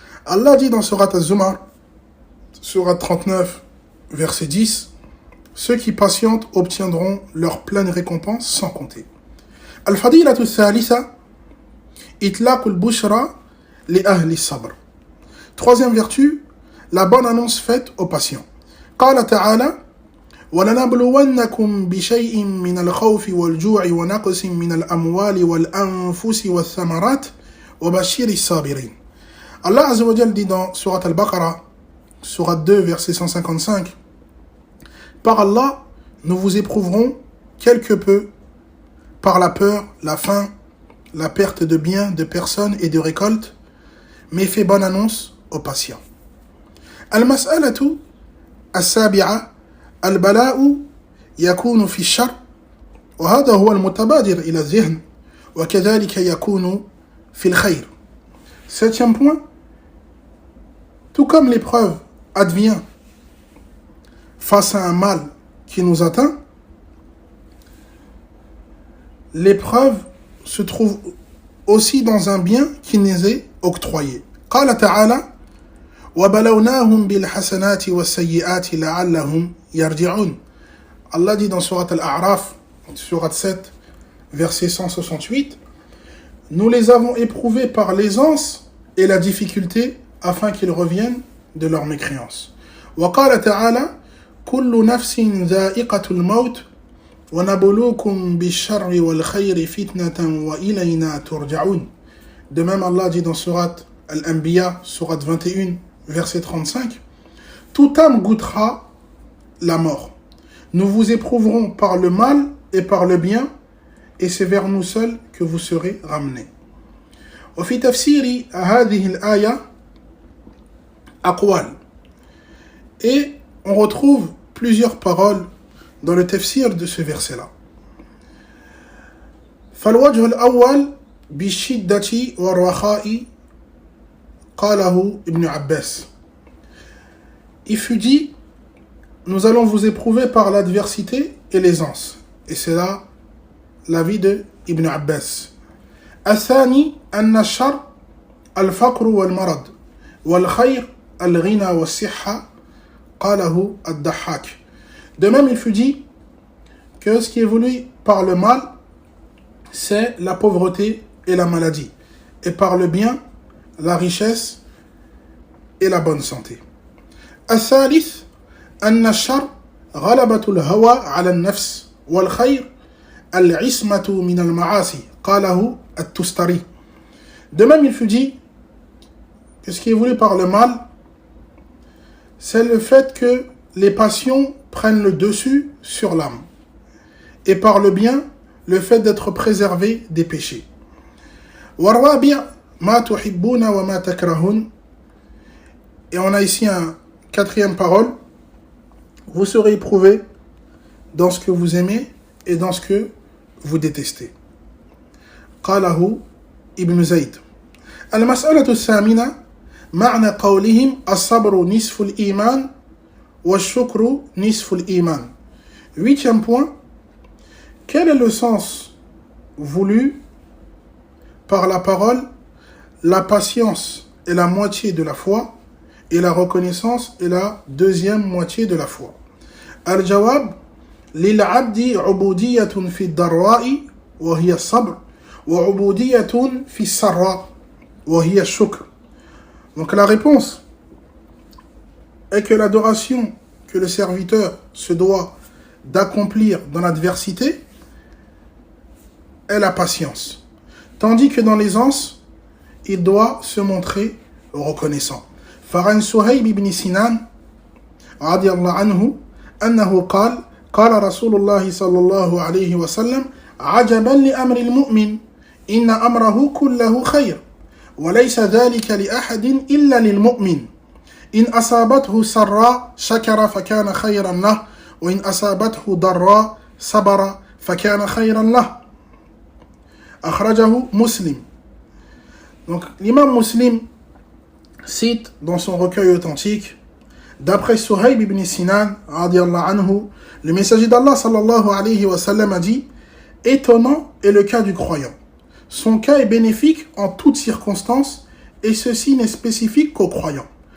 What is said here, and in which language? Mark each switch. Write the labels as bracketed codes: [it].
[fr] Allah dit dans surat Az-Zumar, surat 39, verset 10, ceux qui patientent obtiendront leur pleine récompense sans compter. [ar] Al-fadilatu ath-thalitha, itlaq al-bushra li ahli sabr. [fr] Troisième vertu, la bonne annonce faite aux patients. [ar] Qala ta'ala, وَلَنَبْلُوَنَّكُمْ بِشَيْءٍ مِّنَ الْخَوْفِ وَالْجُوعِ وَنَقْصٍ مِّنَ الْأَمْوَالِ وَالْأَنفُسِ وَالثَّمَرَاتِ وَبَشِّرِ الصَّابِرِينَ. [fr] Allah Azza wa Jal dit dans surat Al-Baqarah, surat 2, verset 155, par Allah, nous vous éprouverons quelque peu par la peur, la faim, la perte de biens, de personnes et de récoltes, mais fait bonne annonce aux patients. [ar] Al-mas'alatu as-sabi'a البلاء يكون في الشر وهذا هو المتبادر إلى الذهن وكذلك يكون في الخير. [fr] Septième point, tout comme l'épreuve advient face à un mal qui nous atteint, l'épreuve se trouve aussi dans un bien qui nous est octroyé. [ar] قال تعالى وَبَلَوْنَاهُمْ بِالْحَسَنَاتِ وَالسَّيِّئَاتِ لَعَلَّهُمْ يَرْجِعُونَ. [fr] Allah dit dans surat Al-A'raf, surat 7, verset 168, nous les avons éprouvés par l'aisance et la difficulté afin qu'ils reviennent de leur mécréance. [ar] وَقَالَ تَعَالَى كُلُّ نَفْسٍ ذَائِقَةُ الْمَوْتِ وَنَبْلُوكُمْ بِالشَّرِّ وَالْخَيْرِ فِتْنَةً وَإِلَيْنَا تُرْجَعُونَ. [fr] De même, Allah dit dans surat Al-Anbiya, surat 21, verset 35, toute âme goûtera la mort. Nous vous éprouverons par le mal et par le bien, et c'est vers nous seuls que vous serez ramenés. [ar] وفي تفسير هذه الآية أقوال. [fr] Et on retrouve plusieurs paroles dans le tafsir de ce verset-là. [ar] فالوجه الأول بالشدة والرخاء قاله ابن عباس. [fr] Il fut dit, nous allons vous éprouver par l'adversité et l'aisance. Et c'est là l'avis de Ibn Abbas. [ar] الثاني أن الشر الفقر والمرض والخير الغنى والصحة قاله الضحاك. [fr] De même, il fut dit que ce qui est voulu par le mal, c'est la pauvreté et la maladie. Et par le bien, la richesse et la bonne santé. [ar] الثالث أن الشر غلبة الهوى على النفس والخير العصمة من المعاصي قاله التستري. [fr] De même, il fut dit que ce qui est voulu par le mal, c'est le fait que les passions prennent le dessus sur l'âme. Et par le bien, le fait d'être préservé des péchés. [ar] والرابع ما تحبون وما تكرهون. [fr] Et on a ici un quatrième parole. vous serez éprouvé dans ce que vous aimez et dans ce que vous détestez. [ar] قاله ابن زيد. المسألة الثامنة معنى قولهم الصبر نصف الإيمان والشكر نصف الإيمان. [fr] Huitième point, quel est le sens voulu par la parole la patience est la moitié de la foi et la reconnaissance est la deuxième moitié de la foi. [ar] Al-Jawab للعبد عبودية في الضراء وهي الصبر وعبودية في السراء وهي الشكر. [fr] Donc la réponse est que l'adoration que le serviteur se doit d'accomplir dans l'adversité est la patience, tandis que dans l'aisance, il doit se montrer reconnaissant. [ar] فعن سهيب بن سنان رضي الله عنه أنه قال قال رسول الله صلى الله عليه وسلم عجبا لأمر المؤمن إن أمره كله خير وليس ذلك لأحد إلا للمؤمن إن أصابته سراء شكر فكان خيرا له وإن أصابته ضراء صبر فكان خيرا له أخرجه مسلم. [fr] Donc l'imam Muslim cite dans son recueil authentique, d'après Suhayb ibn Sinan radiyallahu anhu, le messager d'Allah sallallahu alayhi wa sallam a dit: étonnant est le cas du croyant. Son cas est bénéfique en toutes circonstances et ceci n'est spécifique qu'aux croyants.